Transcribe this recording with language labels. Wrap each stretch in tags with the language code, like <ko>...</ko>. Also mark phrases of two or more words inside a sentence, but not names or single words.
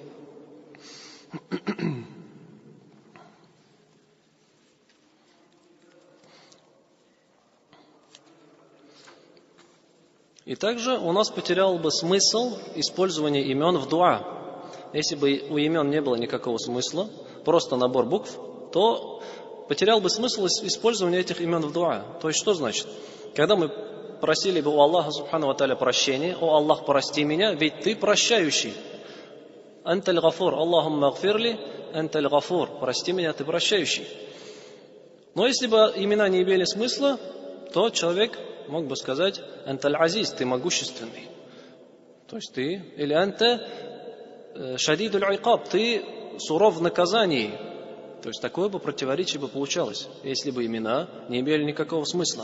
<ru>И также у нас потерял бы смысл использования имен в дуа. Если бы у имен не было никакого смысла, просто набор букв, то потерял бы смысл использования этих имен в дуа. То есть что значит? Когда мы просили бы у Аллаха</ru> <ar>سبحانه وتعالى</ar> <ru>прощения: «О Аллах, прости меня, ведь ты прощающий».</ru> <ar>«أنت الغفور اللهم اغفر لي أنت الغفور»,</ar> <ru>прости меня, ты прощающий. Но если бы имена не имели смысла, то человек мог бы сказать:</ru> <ar>«أنت العزيز»,</ar> <ru>ты могущественный. То есть ты, или</ru> <ar>«أنت شديد العقاب»,</ar> <ru>ты суров в наказании. То есть такое бы противоречие бы получалось, если бы имена не имели никакого смысла.</ru>